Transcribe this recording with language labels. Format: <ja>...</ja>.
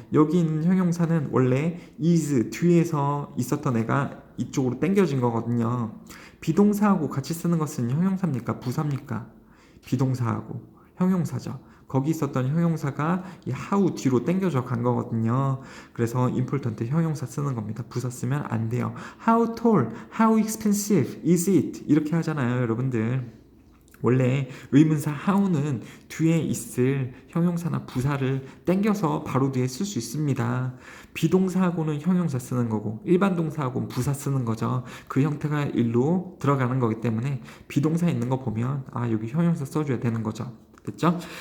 <ko>여기 있는 형용사는 원래 is 뒤에서 있었던 애가 이쪽으로 당겨진 거거든요. 비동사하고 같이 쓰는 것은 형용사입니까? 부사입니까? 비동사하고 형용사죠. 거기 있었던 형용사가 이 how 뒤로 당겨져 간 거거든요. 그래서 important 형용사 쓰는 겁니다. 부사 쓰면 안 돼요.</ko> <en>How tall, how expensive is it?</en> <ko>이렇게 하잖아요, 여러분들. 원래 의문사 how는 뒤에 있을 형용사나 부사를 땡겨서 바로 뒤에 쓸 수 있습니다. 비동사하고는 형용사 쓰는 거고 일반 동사하고는 부사 쓰는 거죠. 그 형태가 일로 들어가는 거기 때문에 비동사 있는 거 보면 아, 여기 형용사 써줘야 되는 거죠. 됐죠?</ko>